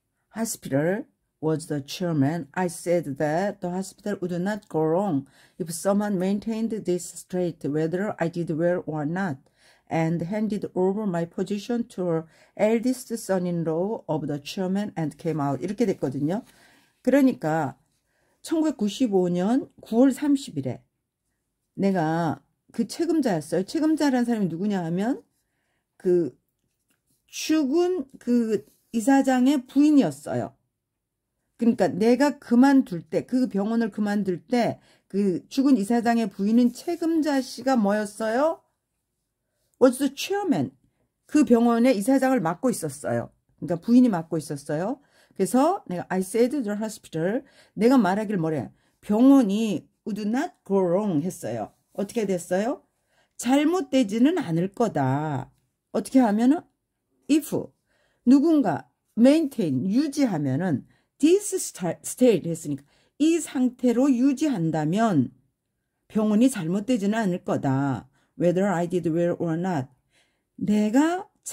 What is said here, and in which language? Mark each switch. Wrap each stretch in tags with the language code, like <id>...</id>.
<en>hospital was the chairman, I said that the hospital would not go wrong if someone maintained this straight, whether I did well or not, and handed over my position to her eldest son-in-law of the chairman and came out.</en> <ko>이렇게 됐거든요. 그러니까 1995년 9월 30일에 내가 그 책임자였어요. 책임자라는 사람이 누구냐 하면 그 죽은 그 이사장의 부인이었어요. 그러니까 내가 그만둘 때, 그 병원을 그만둘 때 그 죽은 이사장의 부인은 책임자 씨가 뭐였어요?</ko> <en>was the chairman.</en> <ko>그 병원의 이사장을 맡고 있었어요. 그러니까 부인이 맡고 있었어요. 그래서 내가</ko> <en>I said to the hospital,</en> <ko>내가 말하길 뭐래? 병원이</ko> <en>would not go wrong</en> <ko>했어요. 어떻게 됐어요? 잘못되지는 않을 거다. 어떻게 하면은 if 누군가 maintain 유지하면은</ko> <en>this state</en> <ko>했으니까 이 상태로 유지한다면 병원이 잘못되지는 않을 거다.</ko> <en>Whether I did well or not.</en> <ko>내가</ko>